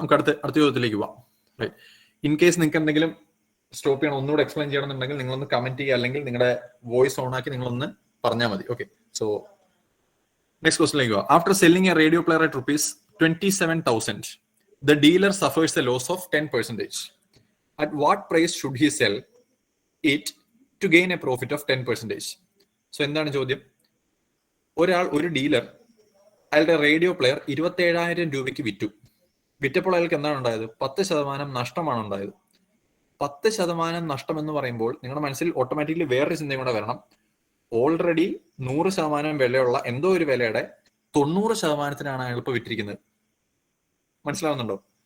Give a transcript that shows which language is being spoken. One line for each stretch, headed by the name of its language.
Malayalam: നമുക്ക് അടുത്ത ചോദ്യത്തിലേക്ക് പോവാം. റൈറ്റ്, ഇൻ കേസ് നിങ്ങൾക്ക് എന്തെങ്കിലും സ്റ്റോപ്പ് ചെയ്യണം, ഒന്നുകൂടെ എക്സ്പ്ലെയിൻ ചെയ്യണമെന്നുണ്ടെങ്കിൽ നിങ്ങളൊന്ന് കമന്റ് ചെയ്യുക, അല്ലെങ്കിൽ നിങ്ങളുടെ വോയിസ് ഓൺ ആക്കി നിങ്ങളൊന്ന് പറഞ്ഞാൽ മതി. ഓക്കെ, സോ നെക്സ്റ്റ് ക്വസ്റ്റ്യനിലേക്ക് പോവാം.
English: After selling a radio player at ₹27,000, the dealer suffers a loss of 10%. At what price should he sell it to gain a profit of 10%?
Malayalam: So എന്താണ് ചോദ്യം? ഒരു ഡീലർ അയാളുടെ റേഡിയോ പ്ലെയർ 27,000 രൂപയ്ക്ക് വിറ്റപ്പോൾ അയാൾക്ക് എന്താണ് ഉണ്ടായത്? 10% നഷ്ടമാണ് ഉണ്ടായത്. 10% നഷ്ടം എന്ന് പറയുമ്പോൾ നിങ്ങളുടെ മനസ്സിൽ ഓട്ടോമാറ്റിക്കലി വേറൊരു ചിന്തയും കൂടെ വരണം. ഓൾറെഡി 100% വിലയുള്ള എന്തോ ഒരു വിലയുടെ 90%-ത്തിനാണ് അയാൾ ഇപ്പോൾ വിറ്റിരിക്കുന്നത്. മനസ്സിലാവുന്നുണ്ടോ?